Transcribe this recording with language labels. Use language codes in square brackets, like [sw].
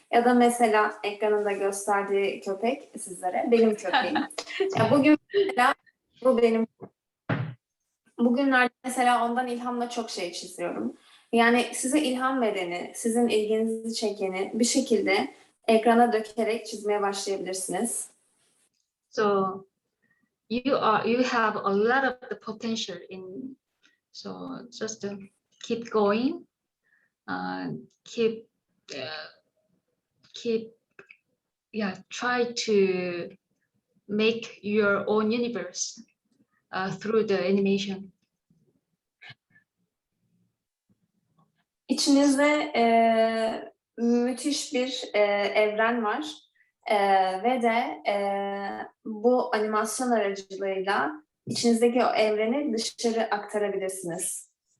[tr] Ya da mesela ekranında gösterdiği köpek sizlere benim köpeğim. Ya bugün mesela bu benim. Bugünlerde mesela ondan ilhamla çok şey çiziyorum. Yani size ilham vereni, sizin ilginizi çekeni bir şekilde ekrana dökerek çizmeye başlayabilirsiniz. [en] So you have a lot of the potential in. So just keep going, keep try to make your own universe through the animation. [tr] İçinizde müthiş bir evren var ve de bu animasyon aracılığıyla içinizdeki o evreni dışarı aktarabilirsiniz.